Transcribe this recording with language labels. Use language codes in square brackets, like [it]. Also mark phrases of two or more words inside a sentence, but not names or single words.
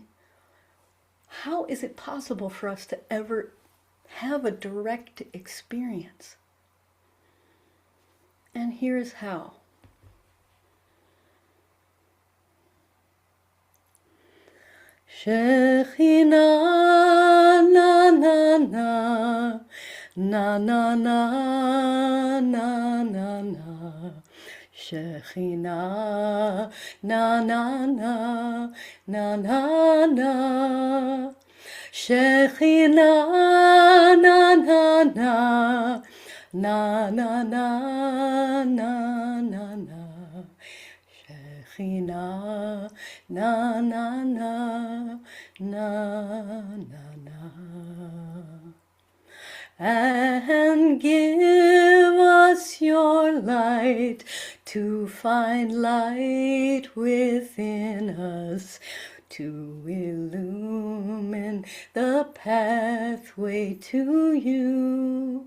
[en] How is it possible for us to ever have a direct experience? And here's how. Shekhinah na na na na na na na na na. Shekhinah na na na na na na. Shekhinah na na na na na na na na na. Shekhinah na na na na na na. And give us your light to find light within us, to illumine the pathway to you.